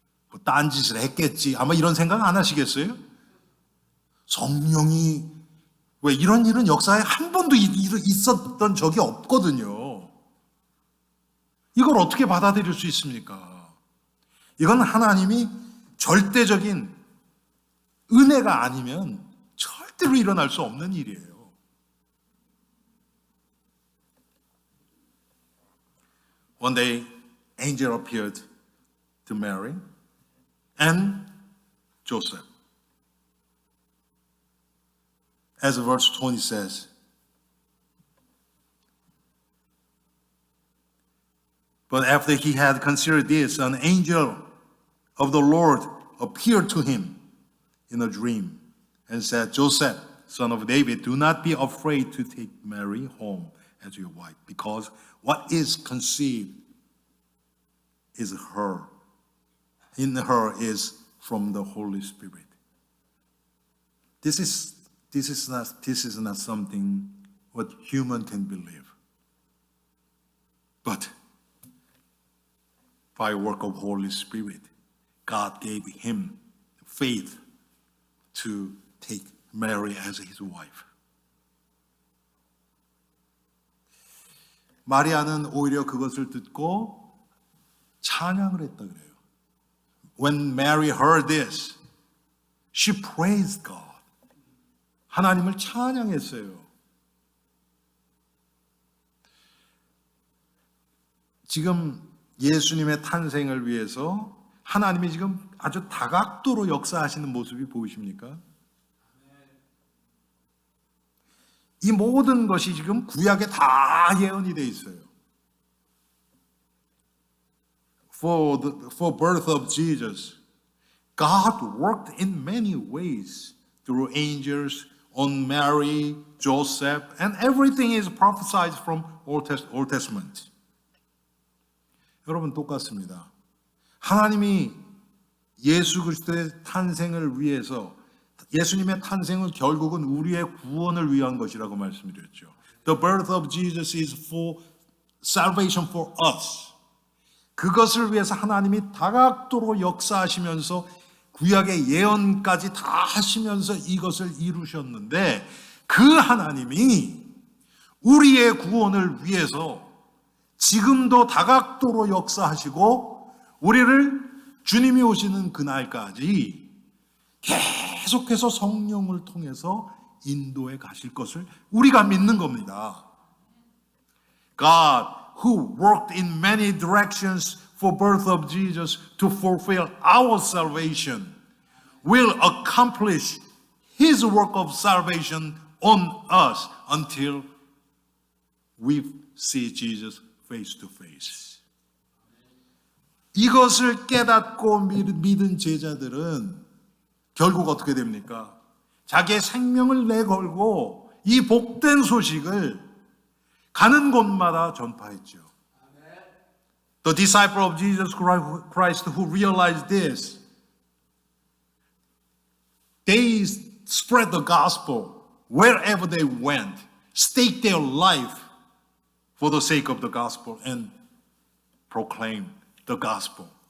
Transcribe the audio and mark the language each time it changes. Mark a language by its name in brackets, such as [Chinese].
[Korean] 뭐 딴짓을 했겠지, 아마 이런 생각 안 하시겠어요? 성령이, 왜 이런 일은 역사에 한 번도 있었던 적이 없거든요. 이걸 어떻게 받아들일 수 있습니까? 이건 하나님이 절대적인 은혜가 아니면 절대로 일어날 수 없는 일이에요. [English] One day, angel appeared to Mary and Joseph. As verse 20 says, but after he had considered this, an angel of the Lord appeared to him in a dream and said, Joseph, son of David, do not be afraid to take Mary home as your wife, because what is conceived in her is from the Holy Spirit. This is this is not something what human can believe. But by work of Holy Spirit, God gave him faith to take Mary as his wife. [Korean] 마리아는 오히려 그것을 듣고 찬양을 했다 그래요. [English] When Mary heard this, she praised God. [Korean] 하나님을 찬양했어요. 지금 예수님의 탄생을 위해서 하나님이 지금 아주 다각도로 역사하시는 모습이 보이십니까? 이 모든 것이 지금 구약에 다 예언이 되어 있어요. [English] For birth of Jesus, God worked in many ways through angels on Mary, Joseph, and everything is prophesied from Old Testament. [Korean] 여러분 똑같습니다. 하나님이 예수 그리스도의 탄생을 위해서 예수님의 탄생은 결국은 우리의 구원을 위한 것이라고 말씀드렸죠. [English] The birth of Jesus is for salvation for us. [Korean] 그것을 위해서 하나님이 다각도로 역사하시면서 구약의 예언까지 다 하시면서 이것을 이루셨는데 그 하나님이 우리의 구원을 위해서 지금도 다각도로 역사하시고 우리를 주님이 오시는 그날까지 계속해서 성령을 통해서 인도해 가실 것을 우리가 믿는 겁니다. [English] God, who worked in many directions for birth of Jesus to fulfill our salvation, will accomplish His work of salvation on us until we see Jesus face to face. [Korean] 이것을 깨닫고 믿은 제자들은 결국 어떻게 됩니까? 자기의 생명을 내걸고 이 복된 소식을 가는 곳마다 전파했죠. [English] The disciple of Jesus Christ who realized this, they spread the gospel wherever they went, staked their life for the sake of the gospel and proclaimed the gospel.